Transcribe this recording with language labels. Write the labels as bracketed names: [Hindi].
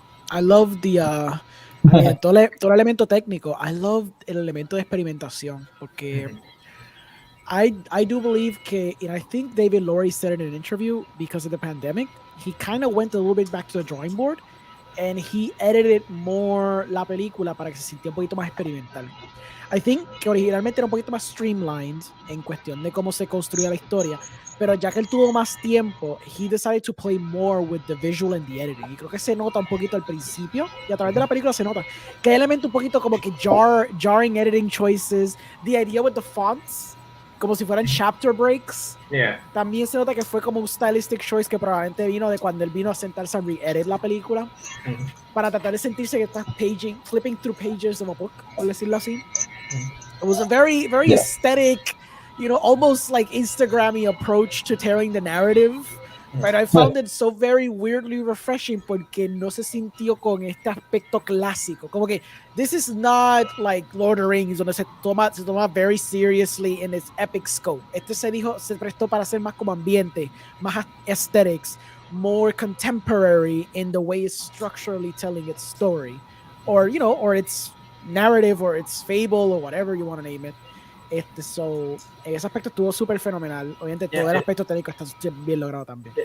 [English] I love the [Spanish] todo el elemento técnico. [English] I love [Spanish] el elemento de experimentación, [English] porque I do believe que, and I think David Lowery said in an interview, because of the pandemic, he kind of went a little bit back to the drawing board and he edited more [Spanish] la película para que se sintiera un poquito más experimental. [English] I think [Spanish] que originalmente era un poquito más streamlined en cuestión de cómo se construía la historia, pero ya que él tuvo más tiempo, [English] he decided to play more with the visual and the editing. [Spanish] Y creo que se nota un poquito al principio, y a través de la película se nota que hay elementos un poquito como que [English] jarring editing choices, the idea with the fonts, [Spanish] como si fueran [English] chapter breaks. Yeah. [Spanish] También se nota que fue como un [English] stylistic choice [Spanish] que probablemente vino de cuando él vino a sentarse a re-edit la película para tratar de sentirse que estás [English] flipping through pages of a book, [Spanish] por decirlo así. [English] It was a very, very aesthetic, almost like Instagram-y approach to telling the narrative. But I found it so very weirdly refreshing [Spanish] porque no se sintió con este aspecto clásico. Como que [English] this is not like Lord of the Rings, [Spanish] donde se toma [English] very seriously in its epic scope. [Spanish] Este se prestó para ser más como ambiente, más aesthetics, [English] more contemporary in the way it's structurally telling its story. Or its narrative or its fable or whatever you want to name it. [Spanish] So, ese aspecto estuvo súper fenomenal. Obviamente, todo el aspecto técnico está bien logrado también.